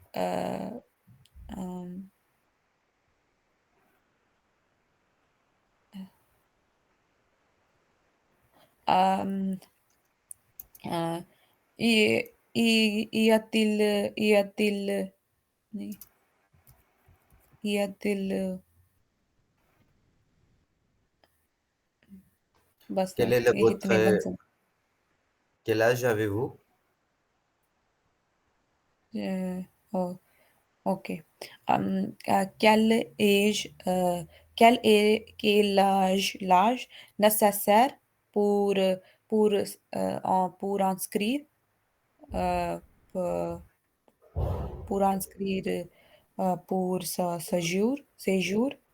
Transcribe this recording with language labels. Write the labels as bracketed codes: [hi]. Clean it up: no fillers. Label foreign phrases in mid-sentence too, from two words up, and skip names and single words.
[fr] Euh, euh, euh, euh, y a-t-il, y a-t-il, बस Quel est [hi] इतने बन सकते [fr] quel âge avez-vous? [en] Oh, ok. [fr] Quel âge, l'âge nécessaire pour, pour inscrire, euh, pour, pour inscrire pour ce séjour?